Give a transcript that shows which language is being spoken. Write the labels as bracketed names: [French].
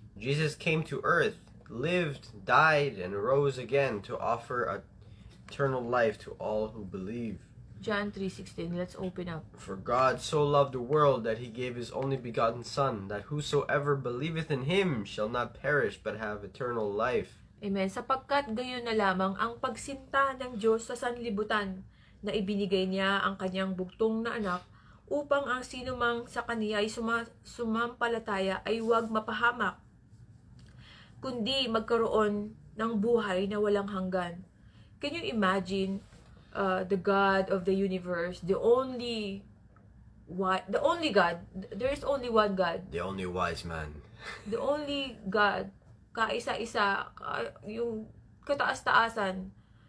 [English] Jesus came to earth, lived, died, and rose again to offer eternal life to all who believe. John 3:16, let's open up. For God so loved the world that He gave His only begotten Son, that whosoever believeth in Him shall not perish but have eternal life. Amen. [Filipino] Sapagkat gayon na lamang ang pagsinta ng Diyos sa sanlibutan na ibinigay niya ang kanyang bugtong na anak upang ang sinumang sa kaniya ay sumampalataya ay huwag mapahamak, kundi magkaroon ng buhay na walang hanggan. [English] Can you imagine the God of the universe, the only God, there is only one God, The only wise man. the only God, [Filipino] kaisa-isa, yung kataas-taasan.